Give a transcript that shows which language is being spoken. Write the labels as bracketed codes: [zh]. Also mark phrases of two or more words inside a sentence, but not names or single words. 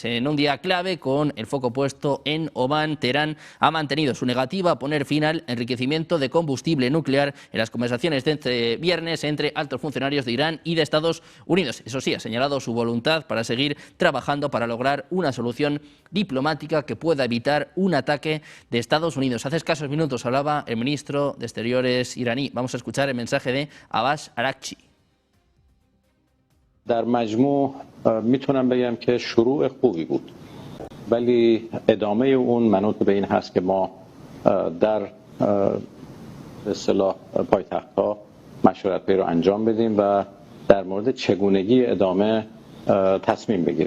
[es] En un día clave, con el foco puesto en Omán, Teherán ha mantenido su negativa a poner fin al enriquecimiento de combustible nuclear en las conversaciones de este viernes entre altos funcionarios de Irán y de Estados Unidos. Eso sí, ha señalado su voluntad para seguir trabajando para lograr una solución diplomática que pueda evitar un ataque de Estados Unidos. Hace escasos minutos hablaba el ministro de Exteriores iraní. Vamos a escuchar el mensaje de Abbas Araghchi. [fa] در مجموع میتونم بگم که شروع خوبی بود، ولی ادامه اون منوط به این هست که ما در به اصطلاح پایتخت‌ها مشورت‌هایی رو انجام بدیم و در مورد چگونگی ادامه تصمیم بگیریم.